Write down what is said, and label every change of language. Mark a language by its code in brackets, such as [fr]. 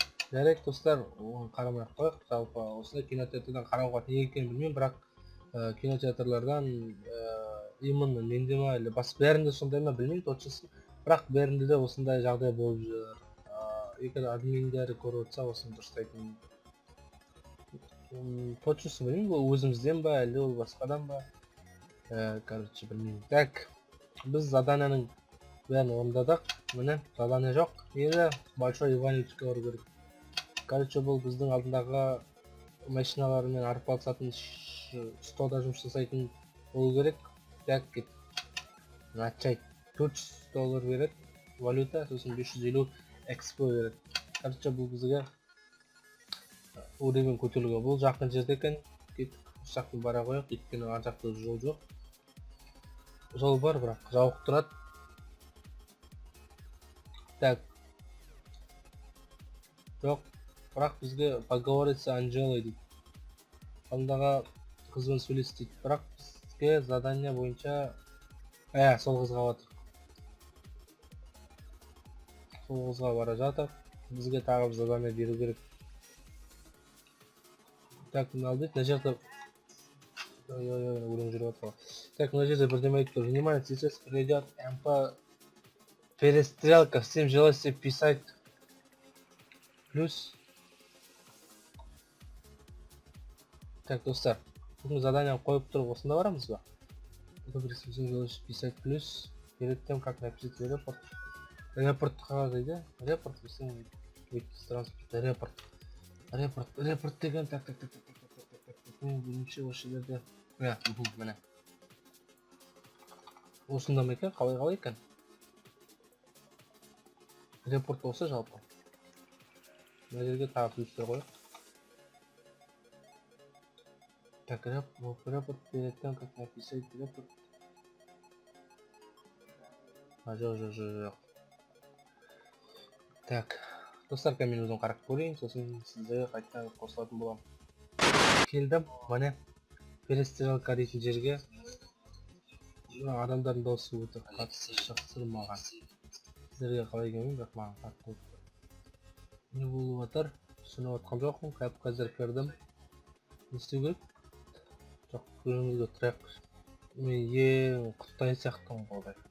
[kk] Жарайды достар, оған қарамай ақ қояйық. Жалпы осындай кинотеатрдан қарауға не екенін білмеймін, бірақ кинотеатрлардан именно менде ма или басқа бәрінде сондай ма білмеймін точносын, бірақ бәрінде де осындай жағдай болып жүр. Егер админдері көріп отырса осыны дұрыстайтын. Точносын білмеймін, ол өзімізден ба әлде ол басқадан ба, короче білмеймін. Так, біз заданяның бәрін орындадық. Міне задание жоқ, енді большой Ивановичке бару керек. Короче, бұл біздің алдындағы машиналармен арпалысатын столда жұмыс жасайтын болу керек. Так, кет. Начай. $400 береді валюта, сосын 550 экспо береді. Короче, бұл бізге уровень көтеруге. Бұл жақын жерде екен. Кеттік, жақын бара қояйық, өйткені ар жақта жол жоқ. Жол бар, бірақ жауық тұрады. Так. Жоқ, бірақ бізге [ru] поговорить с Анжелой [kk] дейді. Алдындағы қызбен сөйлес дейді. Бірақ бізге задание бойынша сол қызға батыр. Сол қызға бара жатыр. Бізге тағы бір задание беру керек. Так, мына алдайды, мына жерде өлең жүріп жатыр. Так, мына жерде бірдеме айтып, [ru] внимание, сейчас придет МП перестрелка, всем желательно писать плюс. [kk] Так, достар, бүгін задание қойып тұрып осында барамыз ба? [ru] Всем желательно писать плюс. Перед тем, как написать репорт. [kk] Репорт қағаз дейді. Репорт біздің транспорт. Репорт деген, так. Бірінші осы жерде. Міне. Осында ма екен? Қалай екен? Репорт осы жалпы. Мына жерге тағы плюстер қойық. [ru] Так, репорт перед тем, как написать репорт. [kk] Жоқ. Так, достар, мен өзім қарап көрейін, сосын сіздерге қайтадан қосылатын боламын. Келдім, міне, перестрелка дейтін жерге. Адамдардың дауысы өте қатты шақсырмаған. Сіздерге қалай келмеймін, бірақ маған қатты өтті. Не болып жатыр? Түсініп отқан жоқпын, қазір кірдім. Не істеу керек? Жоқ, көріңізге трек. Мен ең құттай сияқтымын қолдай.